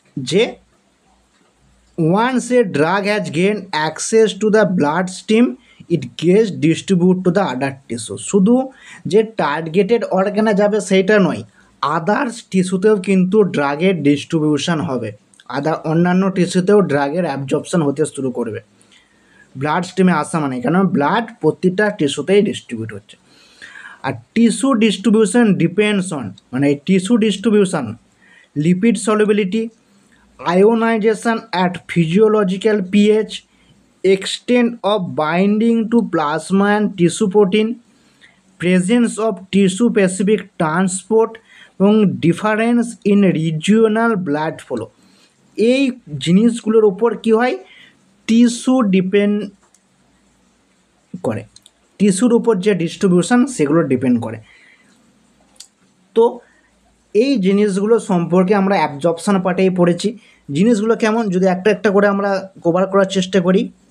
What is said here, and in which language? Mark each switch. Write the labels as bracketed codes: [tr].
[en] যে once a drug has gained access to the blood stream, it gets distribute to the other tissue. [bn] শুধু যে targeted অর্গানে যাবে সেইটা নয়, আদার্স টিস্যুতেও কিন্তু ড্রাগের ডিস্ট্রিবিউশন হবে। অন্যান্য টিস্যুতেও ড্রাগের অ্যাবজর্পশন হতে শুরু করবে ব্লাড স্ট্রিমে আসা মানে, কেন ব্লাড প্রতিটা টিস্যুতেই ডিস্ট্রিবিউট হচ্ছে। [en] আর tissue distribution depends on, মানে tissue distribution, lipid solubility, ionization at physiological pH, extent of binding to plasma and tissue protein, presence of tissue specific transport এবং difference in regional blood flow. [bn] এই জিনিসগুলোর উপর কী হয়? Tissue depend করে, টিস্যুর উপর যে ডিস্ট্রিবিউশন সেগুলো ডিপেন্ড করে। তো এই জিনিসগুলো সম্পর্কে আমরা অ্যাবজর্পশন পার্টেই পড়েছি। জিনিসগুলো কেমন, যদি একটা একটা করে আমরা কভার করার চেষ্টা করি।